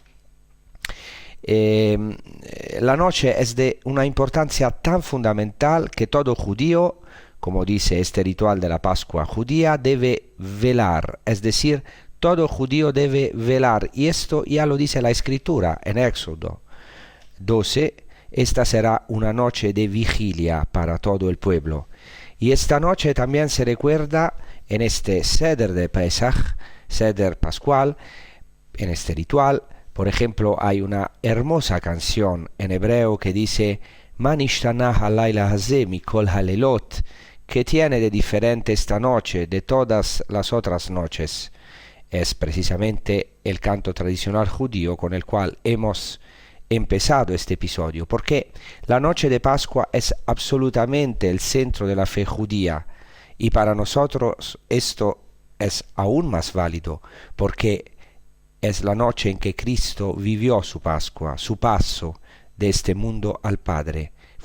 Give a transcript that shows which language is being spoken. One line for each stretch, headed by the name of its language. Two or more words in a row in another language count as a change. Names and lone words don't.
Spanish: La noche es de una importancia tan fundamental que todo judío, como dice este ritual de la Pascua judía, debe velar, es decir, todo judío debe velar, y esto ya lo dice la Escritura en Éxodo 12, esta será una noche de vigilia para todo el pueblo. Y esta noche también se recuerda en este Seder de Pesach, Seder Pascual, en este ritual. Por ejemplo, hay una hermosa canción en hebreo que dice
Hebrew: «מה נשתנה הלילה הזה מכל הלילות»,
Spanish: que tiene de diferente esta noche de todas las otras noches. Es precisamente el canto tradicional judío con el cual hemos empezado este episodio, porque la noche de Pascua es absolutamente el centro de la fe judía, y para nosotros esto es aún más válido, porque es la noche en que Cristo vivió su Pascua, su paso de este mundo al Padre.